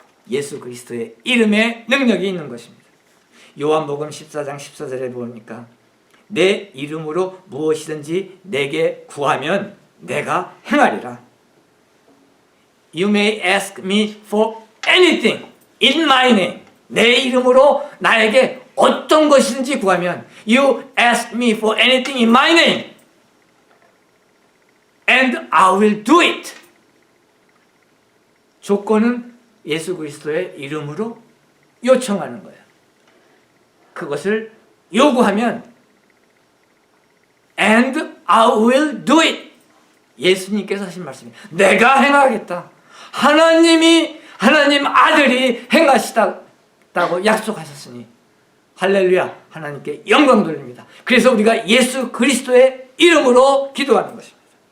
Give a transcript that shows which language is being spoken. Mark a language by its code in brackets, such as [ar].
[ko] 예수 그리스도의 이름에 능력이 있는 것입니다. 요한복음 14장 14절에 보니까 내 이름으로 무엇이든지 내게 구하면 내가 행하리라. [en] You may ask me for anything in my name. [ko] 내 이름으로 나에게 어떤 것이든지 구하면 [en] You ask me for anything in my name and I will do it. [ko] 조건은 예수 그리스도의 이름으로 요청하는 거예요. 그것을 요구하면 [en] and I will do it. [ko] 예수님께서 하신 말씀이 내가 행하겠다. 하나님 아들이 행하시다고 약속하셨으니 할렐루야. 하나님께 영광 돌립니다. 그래서 우리가 예수 그리스도의 이름으로 기도하는 것입니다.